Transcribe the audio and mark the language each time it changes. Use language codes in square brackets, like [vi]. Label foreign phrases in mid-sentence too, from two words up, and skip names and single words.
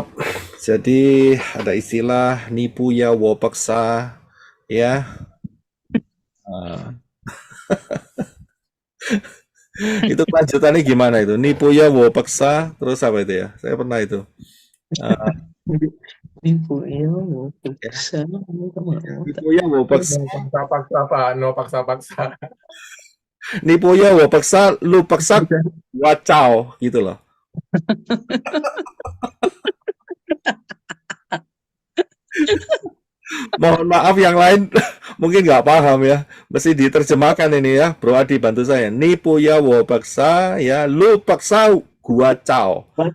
[id] Jadi ada istilah nipu ya wo paksa, ya. Itu lanjutannya gimana itu? Nipu ya wo paksa, terus apa itu ya? Saya pernah itu. Nipu ya wo paksa. Nipu ya wo paksa. Paksa-paksa Pak, no paksa-paksa. Nipu ya wo paksa, lu paksa wacau gitu loh. Mohon maaf yang lain mungkin nggak paham ya, mesti diterjemahkan ini ya, Bro Adi bantu saya. Nipu ya wo paksa, ya lu paksa gua cao.